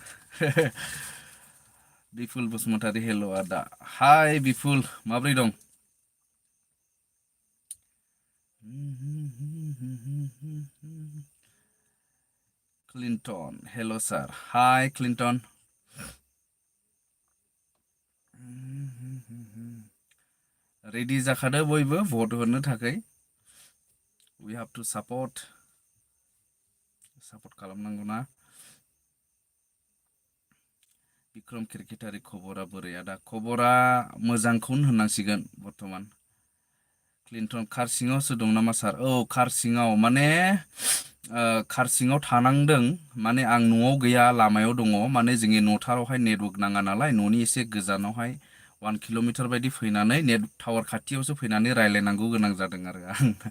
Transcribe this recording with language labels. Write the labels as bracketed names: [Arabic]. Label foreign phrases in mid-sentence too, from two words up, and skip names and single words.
[Bodo] बिपुल बसुमतारी हेल' आदा हाय बिपुल माब्रै दं क्लिन्टन हेल' सार हाय क्लिन्टन रेडि जाखादो बयबो भट होनो थाखाय [English] we have to support [Bodo] खालामनांगौना बिक्रम क्रिकेटारि खबरा बोरै आदा खबरा मोजांखौनो होननांसिगोन बर्थमान क्लिन्टन कारसिङावसो दं नामा सार औ कारसिङाव माने कारसिङाव थानांदों माने आं न'आव गैया लामायाव दङ माने जोंनि न'थारावहाय नेटवर्क नाङा नालाय न'नि एसे गोजानावहाय 1 किल'मिटार बायदि फैनानै [English] net tower [Bodo] खाथियावसो फैनानै रायलायनांगौ गोनां जादों आरो आं